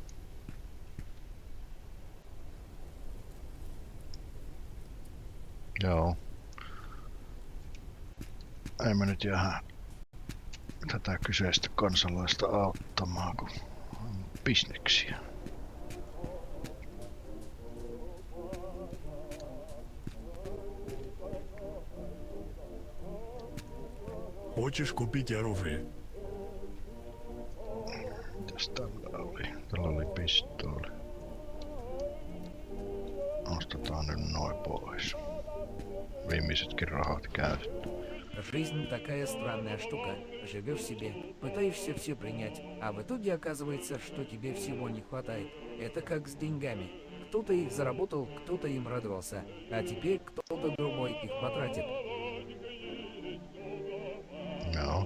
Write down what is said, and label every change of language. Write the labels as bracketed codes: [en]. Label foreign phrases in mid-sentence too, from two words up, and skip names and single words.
[fi] Joo. Ei me nyt jää tätä kyseistä kansalaista auttamaan, kun on bisneksiä. [ru] Хочешь купить оружие? [fi] Mitäs tällä oli? Tällä oli pistooli. Ostetaan nyt noin pois. Viimeisetkin rahat käytetty. [ru] Жизнь такая странная штука. Живешь себе, пытаешься все принять, а в итоге оказывается, что тебе всего не хватает. Это как с деньгами. Кто-то их заработал, кто-то им радовался, а теперь кто-то другой их потратит. [fi] Joo.